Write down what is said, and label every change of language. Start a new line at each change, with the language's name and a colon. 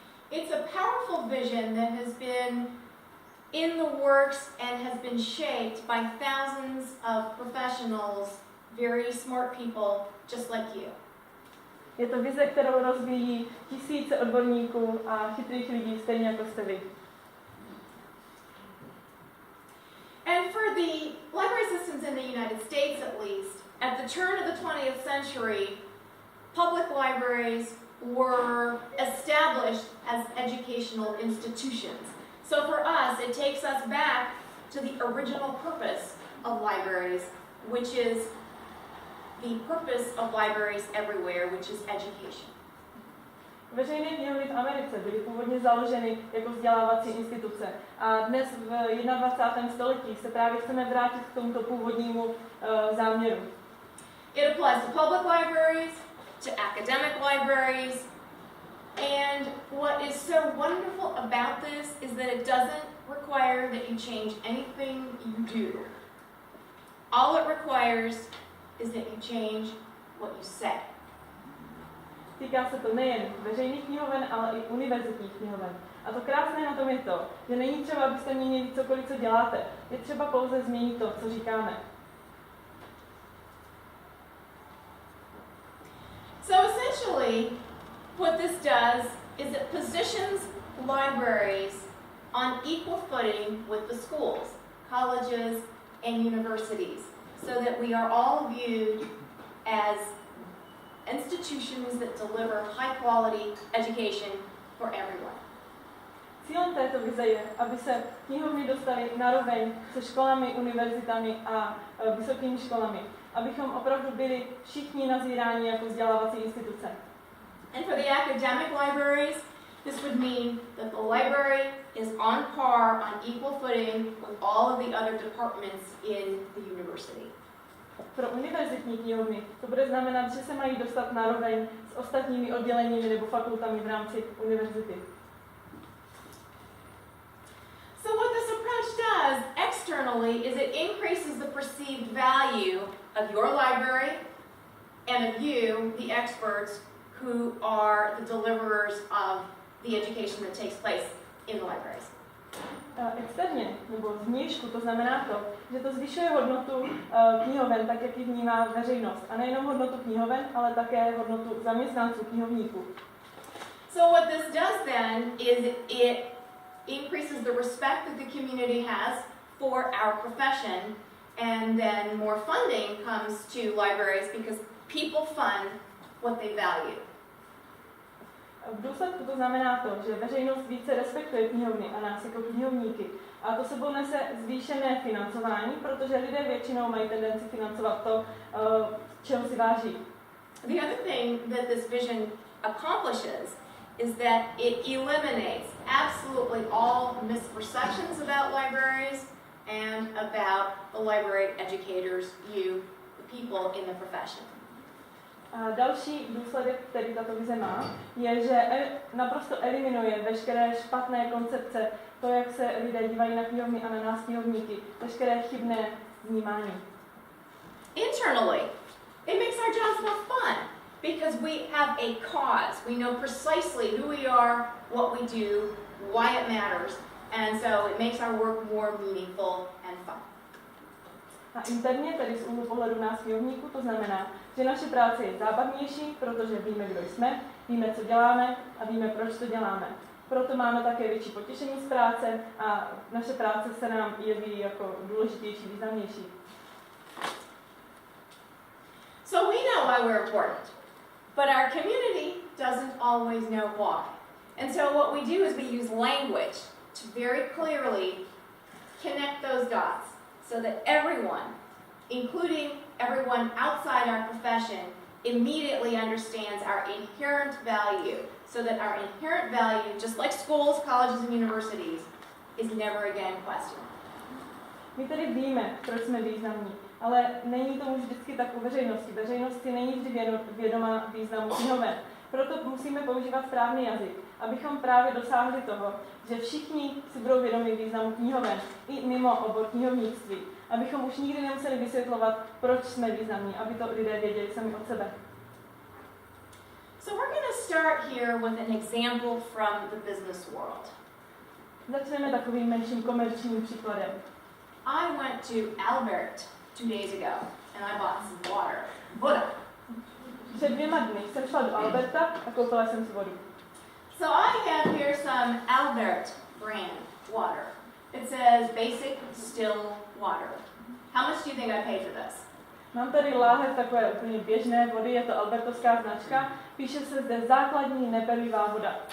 English: It's a powerful vision that has been in the works and has been shaped by thousands of professionals, very smart people, just like you.
Czech: Je to vize, kterou rozvíjí tisíce odborníků a chytrých lidí, stejně jako jste vy.
English: And for the library systems in the United States, at least, at the turn of the 20th century, public libraries were established as educational institutions. So for us, it takes us back to the original purpose of libraries, which is the purpose of libraries everywhere, which is education.
Czech: Veřejné knihovny v Americe byly původně založeny jako vzdělávací instituce a dnes v 21. století se právě chceme vrátit k tomuto původnímu záměru.
English: It applies to public libraries, to academic libraries, and what is so wonderful about this is that it doesn't require that you change anything you do. All it requires is that you change what you say.
Czech: Týká se to nejen veřejných knihoven, ale i univerzitních knihoven. A to krásné na tom je to, že není třeba, abyste měnili cokoliv, co děláte. Je třeba pouze změnit to, co říkáme.
English: essentially, what this does is it positions libraries on equal footing with the schools, colleges, and universities, so that we are all viewed as institutions that deliver high-quality education for everyone.
Czech: Cílem této vize je, aby se knihovny dostaly naroveň se školami, univerzitami a vysokými školami. Abychom opravdu byli všichni nazíráni jako vzdělávací instituce.
English: And for the academic libraries, this would mean that the library is on par, on equal footing with all of the other departments in the university.
Czech: Pro univerzitní knihovny to bude znamenat, že se mají dostat naroveň s ostatními odděleními nebo fakultami v rámci univerzity.
English: So what this approach does externally is it increases the perceived value of your library and of you, the experts, who are the deliverers of the education that takes place in the libraries.
Czech: Externě, nebo zvnějšku, to znamená to, že to zvyšuje hodnotu knihoven, tak jak ji vnímá veřejnost. A nejenom hodnotu knihoven, ale také hodnotu zaměstnanců, knihovníků.
English: So what this does then is it increases the respect that the community has for our profession, and then more funding comes to libraries because people fund what they value.
Czech: V důsledku to znamená to, že veřejnost více respektuje knihovny a nás jako knihovníky. A to sebou nese zvýšené financování, protože lidé většinou mají tendenci financovat to, čeho si váží.
English: The other thing that this vision accomplishes is that it eliminates absolutely all misperceptions about libraries and about the library educators, you, the people in the profession.
Czech: A další důsledek, který tato vize má, je, že naprosto eliminuje veškeré špatné koncepce, to, jak se lidé dívají na knihovny a na nás knihovníky, veškeré chybné vnímání.
English: Internally, it makes our jobs more fun because we have a cause. We know precisely who we are, what we do, why it matters, and so it makes our work more meaningful and fun.
Czech: A interně, tedy z úhlu pohledu nás knihovníků, to znamená, že naše práce je zábavnější, protože víme, kdo jsme, víme, co děláme a víme, proč to děláme. Proto máme také větší potěšení z práce a naše práce se nám jeví jako důležitější, významnější.
English: So we know why we're important, but our community doesn't always know why. And so what we do is we use language to very clearly connect those dots so that everyone, including everyone outside our profession, immediately understands our inherent value, so that our inherent value, just like schools, colleges, and universities, is never again questioned.
Czech: My tedy víme, proč jsme významní, ale není tomu vždycky tak u veřejnosti. Veřejnosti není vždy vědomá významu knihoven. Proto musíme používat správný jazyk, abychom právě dosáhli toho, že všichni si budou vědomí významu knihoven i mimo obor knihovnictví. Abychom už nikdy nemuseli vysvětlovat, proč jsme významní, aby to lidé věděli sami od sebe.
English: So we're going to start here with an example from the business world.
Czech: Začneme takovým menším komerčním příkladem.
English: I went to Albert 2 days ago and I bought some water.
Czech: Voda. Před 2 dny jsem šla do Alberta a koupila jsem si vodu.
English: So I have here some Albert brand water. It says basic still water. How much do you think I paid for this?
Czech: Mám tady láhev takové úplně běžné vody, je to albertovská značka. Píše se zde základní neperlivá voda.